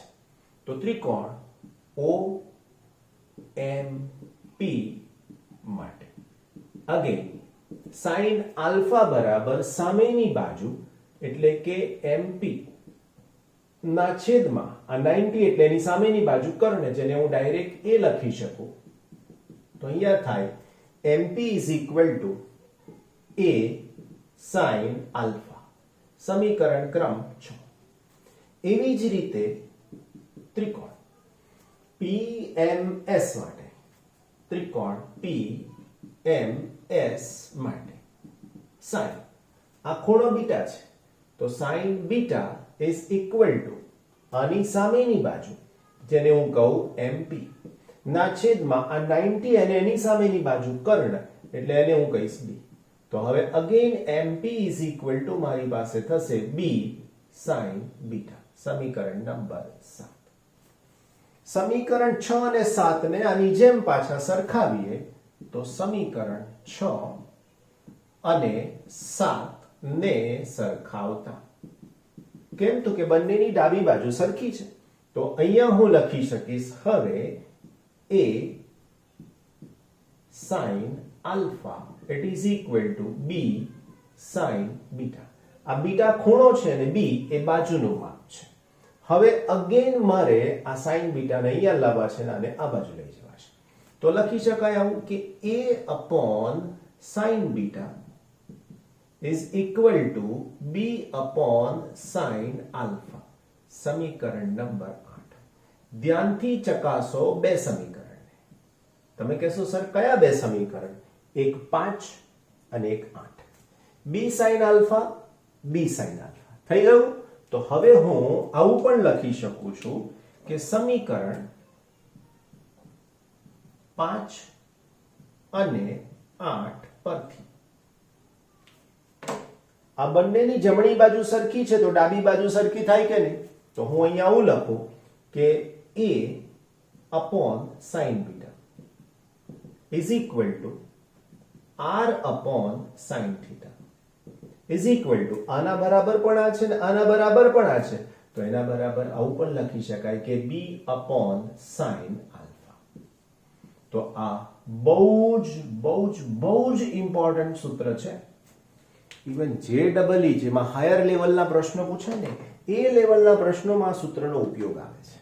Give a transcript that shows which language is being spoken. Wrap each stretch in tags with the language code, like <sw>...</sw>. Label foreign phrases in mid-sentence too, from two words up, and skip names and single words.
<gu>તો ત્રિકોણ OMP માટે અગેન</gu> <en>sin alpha</en> <gu>બરાબર સામેની બાજુ એટલે કે MP ના છેદમાં આ 90 એટલે એની સામેની બાજુ કર્ણ, જેને હું ડાયરેક્ટ A લખી શકું. તો અહીંયા થાય</gu> <en>MP is equal to A sin alpha,</en> <gu>સમીકરણ ક્રમ 6. એવી જ રીતે ત્રિકોણ PMS માટે, ત્રિકોણ PMS માટે sin, આ ખૂણો બીટા છે, તો</gu> <en>sin beta is equal to</en> <gu>આની સામેની બાજુ જેને હું કહું MP ના છેદમાં આ 90 અને એની સામેની બાજુ કર્ણ એટલે એને હું કહીશ B. તો હવે</gu> <en>again MP is equal to</en> <gu>મારી પાસે થશે</gu> <en>B sin beta,</en> <gu>સમીકરણ નંબર 7. સમીકરણ 6 અને 7 ને આની જેમ પાછા સરખાવીએ તો સમીકરણ 6 અને 7 ને સરખાવતા, કેમ તો કે બંનેની ડાબી બાજુ સરખી છે, તો અહીંયા હું લખી શકીશ હવે</gu> <en>A sin alpha it is equal to B sin beta.</en> <gu>આ બીટા ખૂણો છે અને B એ બાજુનું માપ છે. હવે અગેન મારે આ</gu> <en>sin beta</en> <gu>ને અહીંયા લાવવા છે અને આ બાજુ લઈ જવા છે. તો લખી શકાય આવું કે</gu> <en>A upon sin beta is equal to b upon sin alpha.</en> <gu>સમીકરણ નંબર 8. ધ્યાનથી ચકાસો બે સમીકરણને. તમે કહેશો સર કયા બે સમીકરણ? એક 5 અને એક 8.</gu> <en>b sin alpha, b sin alpha.</en> <gu>થઈ ગયું? તો હવે હું આવું પણ લખી શકું છું કે સમીકરણ 5 અને 8 પરથી આ બંનેની જમણી બાજુ સરખી છે તો ડાબી બાજુ સરખી થાય કે નહીં? તો હું અહીંયા આવું લખું કે</gu> <en>a upon sin beta is equal to r upon sin theta is equal to</en> <gu>આના બરાબર પણ આ છે ને આના બરાબર પણ આ છે તો એના બરાબર આવું પણ લખી શકાય કે</gu> <en>b upon sin alpha.</en> <gu>તો આ બહુ જ ઇમ્પોર્ટન્ટ સૂત્ર છે. ઇવન JEE જેમાં હાયર લેવલના પ્રશ્નો પૂછાય ને એ લેવલના પ્રશ્નોમાં આ સૂત્રનો ઉપયોગ આવે છે.</gu>